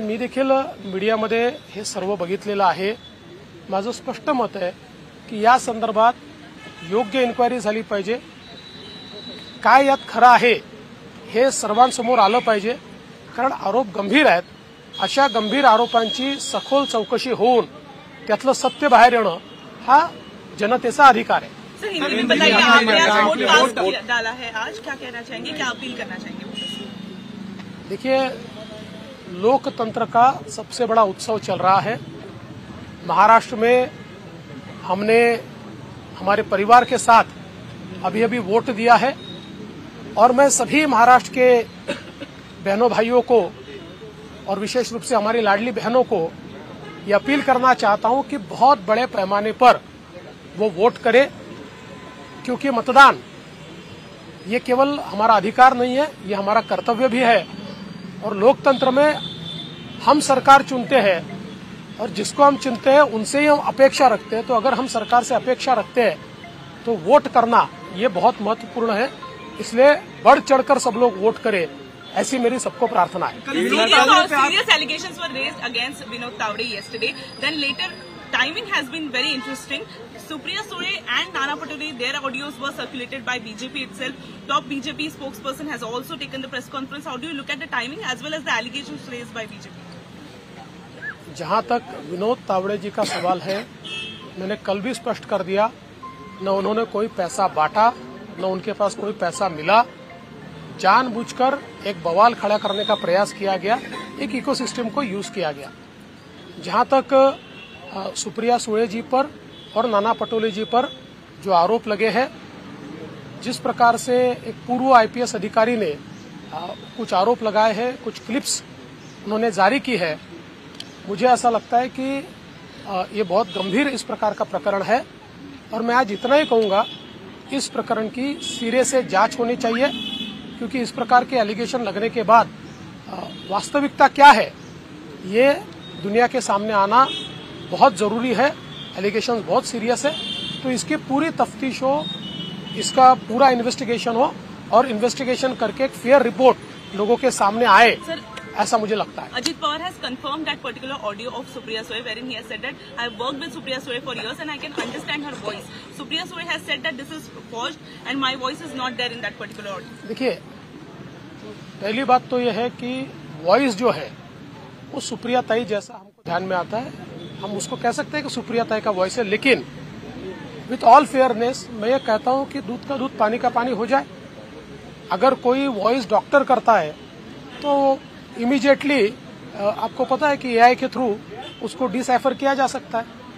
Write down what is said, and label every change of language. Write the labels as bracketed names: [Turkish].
[Marathi] मी देखील मीडियामध्ये हे सर्व बघितलेलं आहे. माझं स्पष्ट मत आहे की या संदर्भात योग्य इन्क्वायरी झाली पाहिजे. काय यात खरं आहे हे सर्वांसमोर आलं पाहिजे, कारण आरोप गंभीर आहेत. अशा गंभीर आरोपांची सखोल चौकशी होऊन त्यातलं सत्य बाहेर येणं हा जनतेचा अधिकार आहे. [Hindi] डाला है आज, क्या कहना चाहेंगे, क्या अपील करना चाहेंगे? देखिए, लोकतंत्र का सबसे बड़ा उत्सव चल रहा है. महाराष्ट्र में हमने हमारे परिवार के साथ अभी वोट दिया है और मैं सभी महाराष्ट्र के बहनों भाइयों को और विशेष रूप से हमारी लाडली बहनों को ये अपील करना चाहता हूं कि बहुत बड़े पैमाने पर वो वोट करें, क्योंकि मतदान ये केवल हमारा अधिकार नहीं है, ये हमारा कर्तव्य भी है. और लोकतंत्र में हम सरकार चुनते हैं और जिसको हम चुनते हैं उनसे ही हम अपेक्षा रखते हैं. तो अगर हम सरकार से अपेक्षा रखते हैं तो वोट करना ये बहुत महत्वपूर्ण है. इसलिए बढ़ चढ़कर सब लोग वोट करें, ऐसी मेरी सबको प्रार्थना है. [English] Serious allegations were raised against Vinod Tawade yesterday. Then later, timing has been very interesting. Supriya Sule and Nana Patole, their audios were circulated by BJP itself. Top BJP spokesperson has also taken the press conference. How do you look at the timing as well as the allegations raised by BJP? [Hindi] जहां तक विनोद तावड़े जी का सवाल है, मैंने कल भी स्पष्ट कर दिया, न उन्होंने कोई पैसा बांटा, न उनके पास कोई पैसा मिला। जानबूझकर एक बवाल खड़ा करने का प्रयास किया गया, एक इकोसिस्टम को यूज किया गया। जहां तक सुप्रिया सुले जी पर और नाना पटोले जी पर जो आरोप लगे हैं, जिस प्रकार से एक पूर्व आईपीएस अधिकारी ने कुछ आरोप लगाए हैं, कुछ क्लिप्स उन्होंने जारी की है, मुझे ऐसा लगता है कि ये बहुत गंभीर इस प्रकार का प्रकरण है और मैं आज इतना ही कहूंगा, इस प्रकरण की सिरे से जांच होनी चाहिए, क्योंकि इस प्रकार के एलिगेशन लगने के बाद वास्तविकता क्या है ये दुनिया के सामने आना बहुत जरूरी है। एलिगेशन बहुत सीरियस है, तो इसकी पूरी तफ्तीश हो, इसका पूरा इन्वेस्टिगेशन हो और इन्वेस्टिगेशन करके एक फेयर रिपोर्ट लोगों के सामने आए, ऐसा मुझे लगता है। [English] Ajit Pawar has confirmed that particular audio of Supriya Sule, wherein he has said that I have worked with Supriya Sule for years and I can understand her voice. Supriya Sule has said that this is forged and my voice is not there in that particular audio. [Hindi] देखिए, पहली बात तो यह है कि voice जो है वो सुप्रिया ताई जैसा हमको ध्यान में आता है, हम उसको कह सकते हैं कि सुप्रिया ताई का वॉइस है, लेकिन [English] with all fairness [Hindi] मैं ये कहता हूं कि दूध का दूध पानी का पानी हो जाए। अगर कोई वॉइस डॉक्टर करता है तो इमीडिएटली आपको पता है कि एआई के थ्रू उसको डिसाइफर किया जा सकता है।